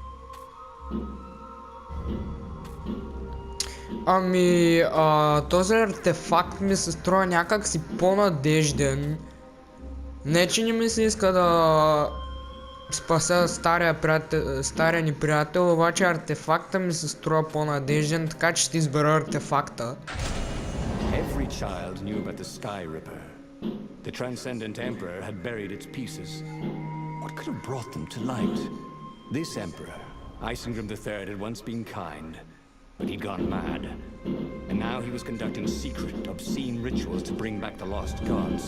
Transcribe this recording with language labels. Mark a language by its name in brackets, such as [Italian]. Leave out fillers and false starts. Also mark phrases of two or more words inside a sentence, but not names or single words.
[Bulgarian] Ами, този артефакт ми се струва някак си по-надежден. Не, че не ми се иска да спася стария ни приятел, обаче артефакта ми се струва по-надежден, така че ще избера артефакта. [English] Every child knew about the Sky Ripper. The Transcendent Emperor had buried its pieces. What could have brought them to light? This Emperor, Isengrim III, had once been kind, but he'd gone mad. And now he was conducting secret, obscene rituals to bring back the lost gods.